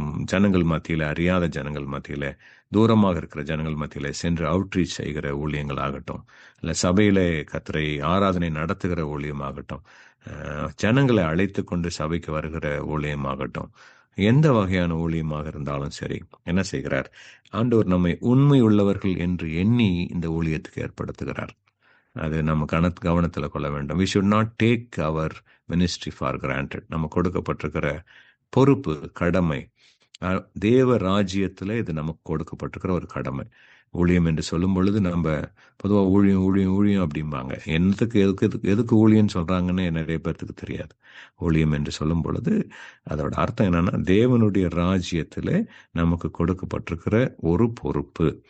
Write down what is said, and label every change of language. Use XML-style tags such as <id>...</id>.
<ta>ஜனங்கள் மத்தியில, அறியாத ஜனங்கள் மத்தியில, தூரமாக இருக்கிற ஜனங்கள் மத்தியில சென்று அவுட்ரீச் செய்கிற ஊழியங்கள் ஆகட்டும், இல்ல சபையில கர்த்தரை ஆராதனை நடத்துகிற ஊழியமாகட்டும், ஜனங்களை அழைத்து கொண்டு சபைக்கு வருகிற ஊழியமாகட்டும், எந்த வகையான ஊழியமாக இருந்தாலும் சரி, என்ன செய்கிறார்? ஆண்டவர் நம்மை உண்மை உள்ளவர்கள் என்று எண்ணி இந்த ஊழியத்துக்கு ஏற்படுத்துகிறார். அது நம்ம கவனத்தில் கொள்ள வேண்டும்.</ta> <en>We should not take our ministry for granted.</en> <ta>நம்ம கொடுக்கப்பட்டிருக்கிற பொறுப்பு, கடமை, தேவ ராஜ்யத்துல இது நமக்கு கொடுக்கப்பட்டிருக்கிற ஒரு கடமை. ஊழியம் என்று சொல்லும் பொழுது நம்ம பொதுவாக ஊழியம் ஊழியம் ஊழியம் அப்படிம்பாங்க. எதுக்கு ஊழியன்னு சொல்றாங்கன்னு நிறைய பேர்த்துக்கு தெரியாது. ஊழியம் என்று சொல்லும் பொழுது அதோட அர்த்தம் என்னன்னா, தேவனுடைய ராஜ்யத்துல நமக்கு கொடுக்கப்பட்டிருக்கிற ஒரு பொறுப்பு.</ta>